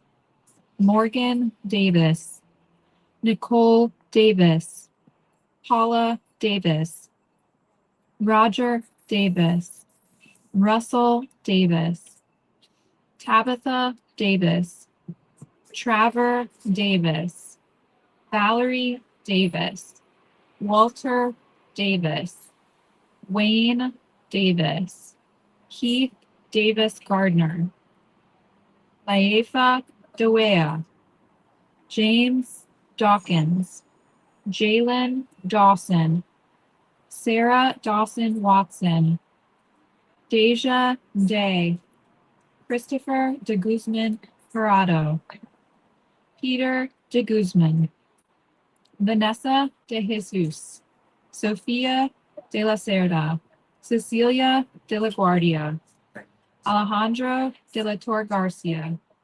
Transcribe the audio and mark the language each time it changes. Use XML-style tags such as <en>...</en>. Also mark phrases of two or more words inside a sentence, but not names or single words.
<en>Morgan Davis, Nicole Davis, Paula Davis, Roger Davis, Russell Davis, Tabitha Davis, Traver Davis, Valerie Davis, Walter Davis, Wayne Davis, Keith Davis Gardner, Maefa Dewea, James Dawkins, Jalen Dawson, Sarah Dawson Watson, Deja Day, Christopher de Guzman Parado, Peter de Guzman, Vanessa de Jesus, Sofia de la Cerda, Cecilia de la Guardia, Alejandro de la Torre Garcia,</en>